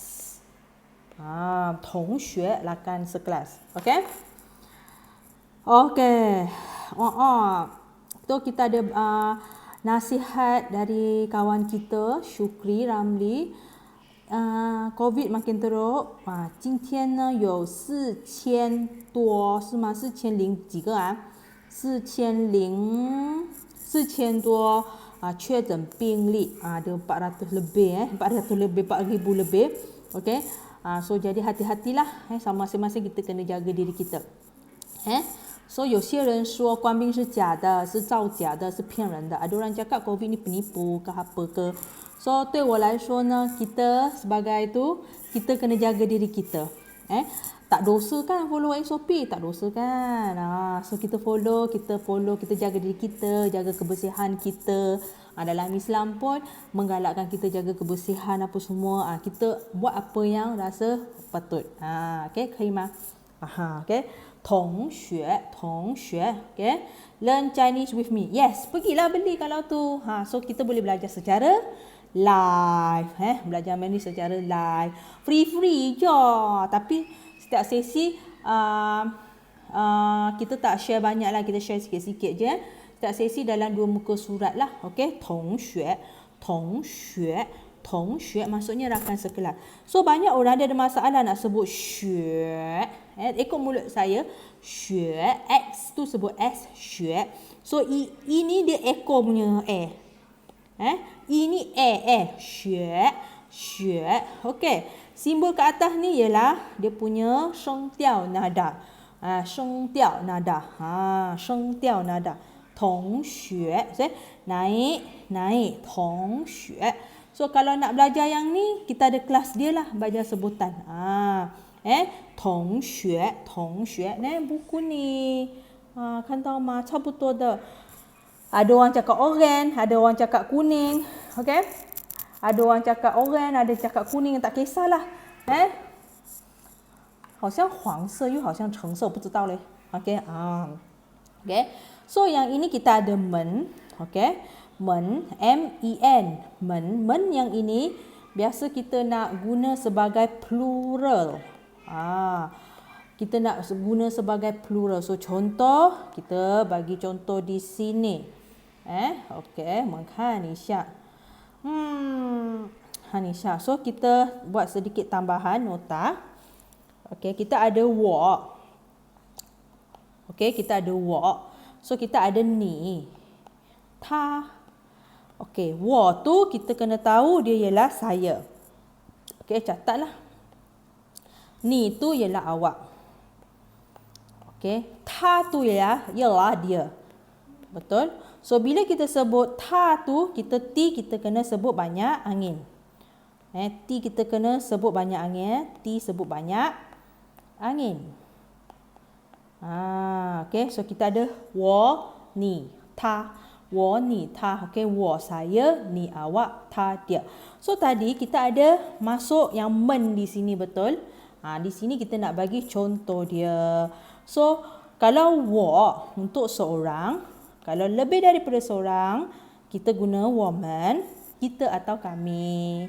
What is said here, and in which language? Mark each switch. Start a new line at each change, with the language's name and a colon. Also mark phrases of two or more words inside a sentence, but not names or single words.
Chinese: 同学
Malay: rakan sekelas. Okey. Okey. Tu kita ada nasihat dari kawan kita Syukri Ramli. COVID makin teruk，
Chinese: 今天呢有4000多是吗？4000几个？4000多确诊病例
Malay: ada 400 lebih 400 lebih 4000 lebih.
Chinese: Okey.
Malay: So jadi hati-hatilah sama masing-masing kita kena jaga diri kita.
Chinese: So 有些人说官兵是假的，是造假的，是骗人的。
Malay: Ada orang cakap COVID ni penipu ke apa ke. So
Chinese: 对我来说呢，
Malay: kita sebagai itu kita kena jaga diri kita. Tak dosa kan follow SOP? Tak dosa kan? So kita follow, kita jaga diri kita, jaga kebersihan kita. Dalam Islam pun menggalakkan kita jaga kebersihan apa semua. Kita buat apa yang rasa patut.
Chinese: Okay, 可以吗? Okay. 同学 okay.
English: Learn Chinese with me. Yes,
Malay: pergilah beli kalau tu. So kita boleh belajar secara live. Belajar Mandarin secara live. Free je. Tapi setiap sesi kita tak share banyak lah, kita share sikit-sikit je. Setiap sesi dalam 2 muka surat lah. Okey, 同学 maksudnya rakan sekelas. So banyak orang dia ada masalah nak sebut 学. Ikut mulut saya, 学 X tu sebut S 学. So ini dia echo punya ini学. Okey. Simbol ke atas ni ialah dia punya 声调 nada. 声调 nada. 声调 nada. 同学. Naik. 同学. So kalau nak belajar yang ni, kita ada kelas dia lah, belajar sebutan. 同学. Buku ni.
Chinese: 看到吗？差不多的。
Malay: Ada orang cakap oren, ada orang cakap kuning. Okay? Ada orang cakap oren, ada cakap kuning, tak kisahlah.
Chinese: 好像黄色又好像橙色，不知道嘞。Okay.
Malay: Okay. So yang ini kita ada men. Okay. Men, M-E-N. Men yang ini biasa kita nak guna sebagai plural. Kita nak guna sebagai plural. So contoh, kita bagi contoh di sini.
Chinese: Okay. 我们看一下。Hanisha.
Malay: So kita buat sedikit tambahan nota. Okey, kita ada walk. Okey, kita ada walk. So kita ada ni. Ta. Okey, walk tu kita kena tahu dia ialah saya. Okey, catatlah. Ni tu ialah awak. Okey, ta tu ialah dia. Betul? So bila kita sebut ta tu, kita kena sebut banyak angin. T kita kena sebut banyak angin. T sebut banyak angin. Okay, so kita ada
Chinese: 我你他 我你他.
Malay: Okay, 我 saya, ni awak, ta dia. So tadi kita ada masuk yang men di sini, betul? Di sini kita nak bagi contoh dia. So kalau 我 untuk seorang, kalau lebih daripada seorang, kita guna 我们, kita atau kami.